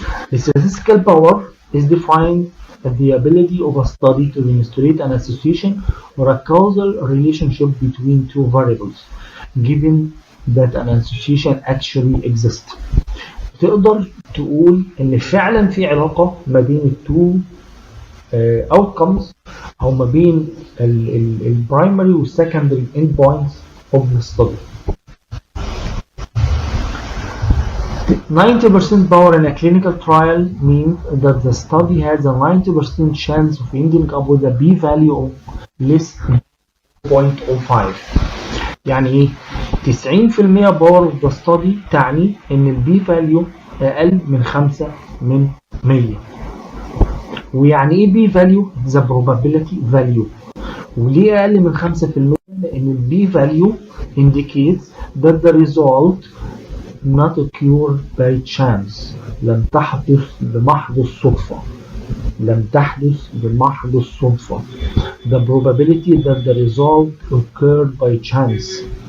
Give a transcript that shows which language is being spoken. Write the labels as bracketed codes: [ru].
[en] The statistical power is defined as the ability of a study to demonstrate an association or a causal relationship between two variables, given that an association actually exists. [ar] تقدر تقول ان فعلا في علاقه ما بين التو outcomes او ما بين البرايمري والسكندري end points of the study. [en] 90% power in a clinical trial means that the study has a 90% chance of ending up with a p-value of less than 0.05. [ar] يعني ايه؟ [en] 90% power of the study [ar] تعني ان البي فاليو اقل من 5/100. ويعني ايه بي فاليو؟ [en] the probability value. [ar] وليه اقل من 5%؟ لان البي فاليو [en] indicates that the result not occur by chance. [ar] لم تحدث بمحض الصدفة. لم تحدث بمحض الصدفة. [en] The probability that the result occurred by chance.